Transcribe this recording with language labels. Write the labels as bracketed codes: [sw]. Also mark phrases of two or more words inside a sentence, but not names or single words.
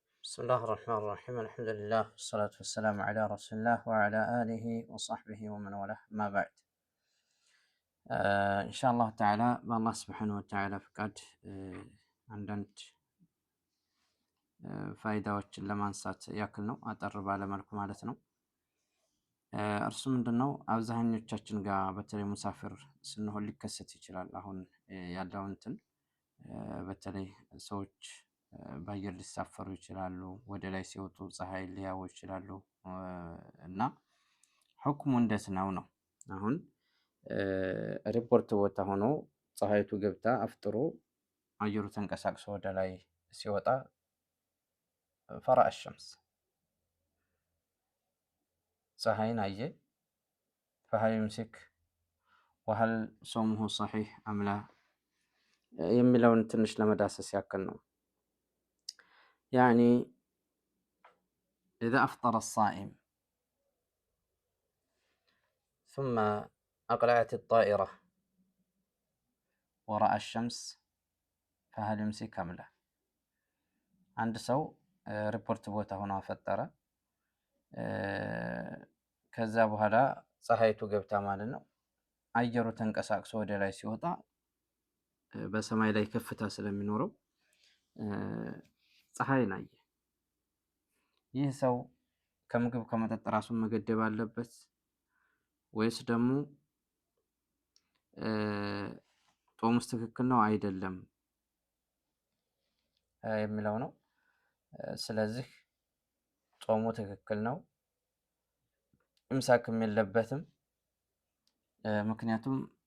[ar] بسم الله الرحمن الرحيم الحمد لله والصلاة والسلام على رسول الله وعلى آله وصحبه ومن والاه ما بعد إن شاء الله تعالى بالله سبحانه وتعالى فقد عندنا [am] ፋይዳዎችን ለማንሳት ያክል ነው አጠር ባለ መልኩ ማለት ነው። እርሱ ምንድነው አብዛኞቻችን ጋር በተለይ ሙሳፊር ስንሆን ሊከሰት ይችላል። አሁን ያለው እንትን በተለይ ሰዎች በአየር ሊሳፈሩ ይችላሉ፣ ወደ ላይ ሲወጡ ፀሐይ ሊያዩ ይችላሉ እና ሁክሙ እንዴት ነው ነው? አሁን ሪፖርት ቦታ ሆኖ ፀሐይቱ ገብታ አፍጥሮ አየሩ ተንቀሳቅሶ ወደ ላይ ሲወጣ [ar] فرأى الشمس [am] ፀሐይን አየ [ar] فهل يمسك وهل صومه صحيح أم لا [am] የሚለውን ትንሽ ለመዳሰስ ያክል ነው። يعني [ar] إذا أفطر الصائم ثم أقلعت الطائرة ورأى الشمس فهل يمسك أم لا عند [am] ሰው ሪፖርት ቦታ ሆኖ አፈጠረ። ከዛ በኋላ ፀሐይቱ ገብታ ማለት ነው አየሩ ተንቀሳቅሶ ወደ ላይ ሲወጣ በሰማይ ላይ ከፍታ ስለሚኖረው ፀሐይን አየ። ይህ ሰው ከምግብ ከመጠጥ ራሱን መገደብ አለበት ወይስ ደግሞ ጾሙስ ትክክል ነው አይደለም የሚለው ነው። ስለዚህ ጾሙ ትክክል ነው፣ ኢምሳክም የለበትም። ምክንያቱም